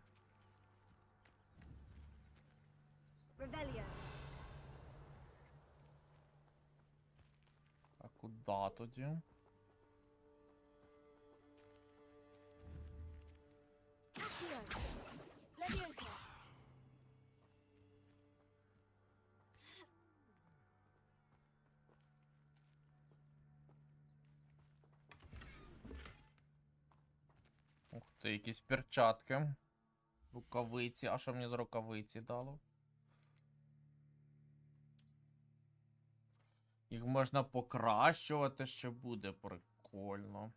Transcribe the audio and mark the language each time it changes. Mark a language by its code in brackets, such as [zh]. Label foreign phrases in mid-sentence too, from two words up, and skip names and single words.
[la] Revelio. [uk] А куда тоді? [la] Accio. Leviosa. [uk] Ух ти, якісь перчатки. Рукавиці. А що мені з рукавиці дало? Їх можна покращувати, ще буде прикольно.